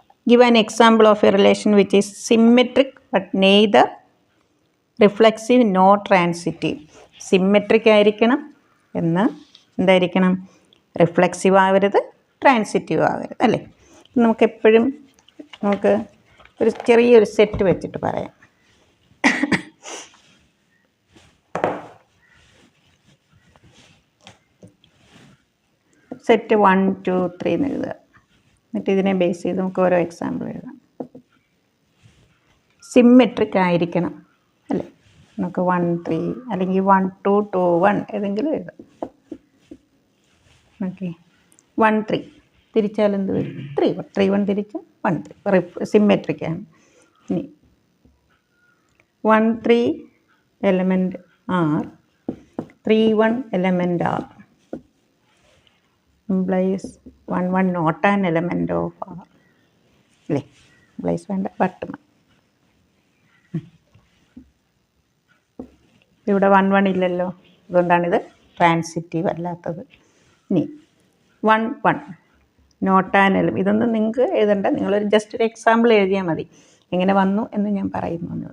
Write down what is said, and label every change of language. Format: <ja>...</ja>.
<en>Give an example of a relation which is symmetric but neither reflexive nor transitive.</en> <ml>Symmetric ആയിരിക്കണം, എന്നാൽ എന്തായിരിക്കണം? Reflexive ആവരുത്, transitive ആവരുത് അല്ലേ. നമുക്കെപ്പോഴും നമുക്ക് ഒരു ചെറിയൊരു സെറ്റ് വെച്ചിട്ട് പറയാം. സെറ്റ് 1 2 3 എന്ന് എഴുതുക. എന്നിട്ട് ഇതിനെ ബേസ് ചെയ്ത് നമുക്ക് ഓരോ എക്സാമ്പിൾ എഴുതാം. സിമ്മെട്രിക് ആയിരിക്കണം അല്ലേ. നമുക്ക് 1 3 അല്ലെങ്കിൽ 1 2 2 1 ഏതെങ്കിലും എഴുതാം. ഓക്കെ. 1 3 തിരിച്ചാൽ എന്ത് വരും? 3 1. 3 1 തിരിച്ചാൽ 1 3 സിമ്മെട്രിക്കാണ്.</ml> <en>ഇനി 1 3 element R, 3 1 element R implies 1 1 not an element of R</en> <ml>അല്ലേ. implies വേണ്ട, ബട്ട് ഇവിടെ 1 1 ഇല്ലല്ലോ, അതുകൊണ്ടാണിത് ട്രാൻസിറ്റീവ് അല്ലാത്തത്.</ml> <en>ഇനി 1 1 not an element.</en> <ml>ഇതൊന്നും നിങ്ങൾക്ക് എഴുതണ്ട, നിങ്ങളൊരു ജസ്റ്റ് ഒരു എക്സാമ്പിൾ എഴുതിയാൽ മതി. എങ്ങനെ വന്നു എന്ന് ഞാൻ പറയുന്നു.</ml>